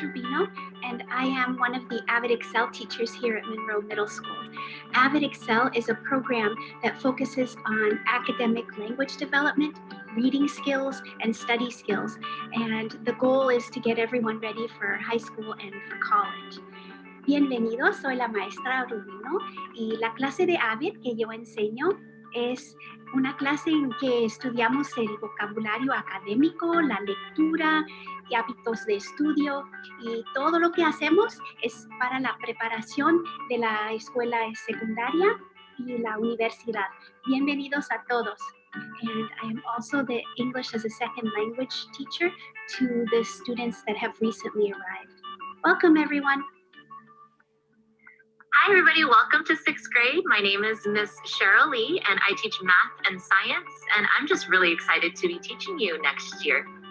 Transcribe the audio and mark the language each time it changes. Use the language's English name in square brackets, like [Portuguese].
[English] Rubino and I am one of the AVID Excel teachers here at Monroe Middle School. AVID Excel is a program that focuses on academic language development, reading skills, and study skills. And the goal is to get everyone ready for high school and for college. [Spanish] Bienvenidos, soy la maestra Rubino y la clase de AVID que yo enseño es una clase en que estudiamos el vocabulario académico, la lectura y hábitos de estudio, y todo lo que hacemos es para la preparación de la escuela secundaria y la universidad. Bienvenidos a todos. [English] And I am also the English as a second language teacher to the students that have recently arrived. Welcome everyone. Hi, everybody. Welcome to 6th grade. My name is Miss Cheryl Lee, and I teach math and science, and I'm just really excited to be teaching you next year.